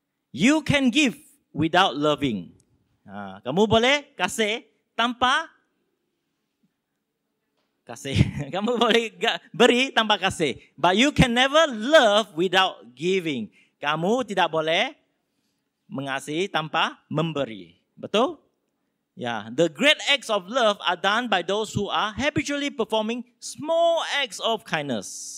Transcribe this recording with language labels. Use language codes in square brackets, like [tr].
[en] You can give without loving. [ms] Kamu boleh kasih tanpa kasih. Kamu boleh beri tanpa kasih. [en] But you can never love without giving. [ms] Kamu tidak boleh mengasihi tanpa memberi. Betul? [en] Yeah, the great acts of love are done by those who are habitually performing small acts of kindness.